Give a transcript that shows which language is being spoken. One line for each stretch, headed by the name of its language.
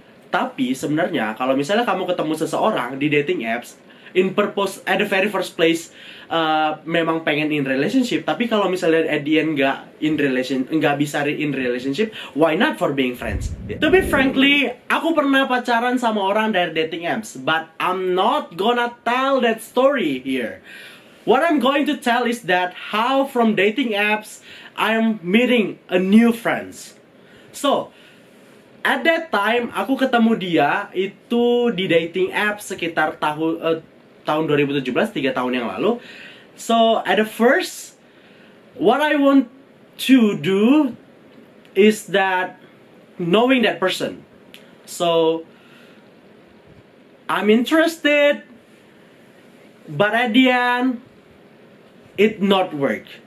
Indonesian: Tapi sebenarnya kalau misalnya kamu ketemu seseorang di
English: dating apps in purpose at the very first place
Indonesian: memang pengen
English: in relationship,
Indonesian: tapi kalau misalnya
English: at the end
Indonesian: nggak bisa
English: in relationship, why not for being friends? To be frankly,
Indonesian: aku pernah pacaran sama orang dari
English: dating apps, but I'm not gonna tell that story here. What I'm going to tell is that how from dating apps I'm meeting a new friends. So at that time
Indonesian: aku ketemu dia itu di dating apps sekitar tahun 2017, 3 tahun yang lalu.
English: So at the first, what I want to do is that knowing that person. So I'm interested, but at the end it not work.